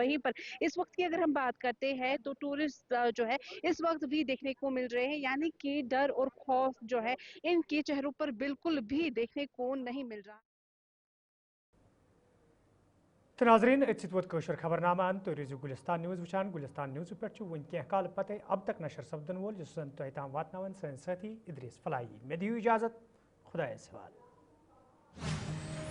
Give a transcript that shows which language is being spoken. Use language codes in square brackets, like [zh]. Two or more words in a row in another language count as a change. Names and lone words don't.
[hi] वहीं पर इस वक्त की अगर हम बात करते हैं तो टूरिस्ट जो है इस वक्त भी देखने को मिल रहे हैं, यानी कि डर और खौफ जो है इनके चेहरों पर बिल्कुल भी देखने को नहीं मिल रहा। [ks] तो नाजरीन कशर खबरनामा तो रिजु गुलिस्तान न्यूज़ वुचान। गुलिस्तान न्यूज़ पे वन कह काल पते अब तक नशर सपदन वोल जिस ताम वातनावन सन साथी इद्रीस फलाई। मे दियो इजाज़त, खुदा सवाल।